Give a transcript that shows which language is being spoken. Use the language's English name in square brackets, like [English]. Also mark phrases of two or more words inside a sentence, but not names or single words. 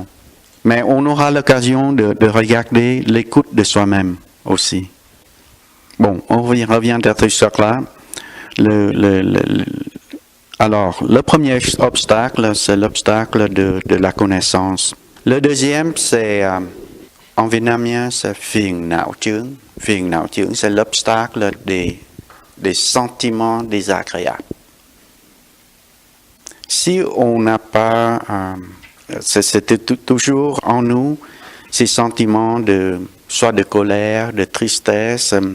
[French] Mais on aura l'occasion de regarder l'écoute de soi-même aussi. Bon, on revient sur là. Alors, le premier obstacle, c'est l'obstacle de la connaissance. Le deuxième, c'est, en vietnamien, c'est [Vietnamese] phiền não chướng. Phiền não chướng, [French] c'est l'obstacle des sentiments désagréables. Si on n'a pas, c'est toujours en nous, ces sentiments soit de colère, de tristesse,